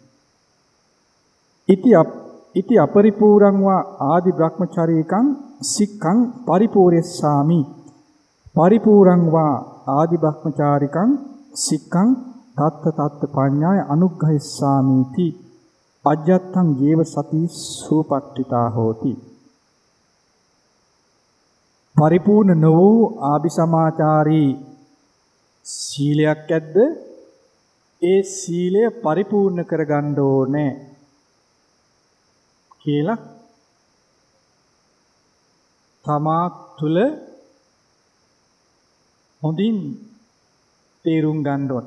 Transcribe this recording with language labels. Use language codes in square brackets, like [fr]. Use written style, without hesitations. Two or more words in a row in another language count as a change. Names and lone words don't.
[pi] ඉති අපරිපූර්ණං වා ආදි බ්‍රහ්මචාරීකං සික්ඛං පරිපූර්යස්සාමි පරිපූර්ණං වා ආදි බ්‍රහ්මචාරිකං සික්ඛං තත්ත පඤ්ඤාය අනුග්‍රහිස්සාමිති අජ්ජත්තං යේව සති සූපට්ඨිතා හෝති [si] පරිපූර්ණ නො වූ ආභිසමාචාරී සීලයක් ඇද්ද ඒ සීලය පරිපූර්ණ කරගන්න ඕනේ කියලා තමා තුළ හොඳින් තේරුම් ගන්න ඕන.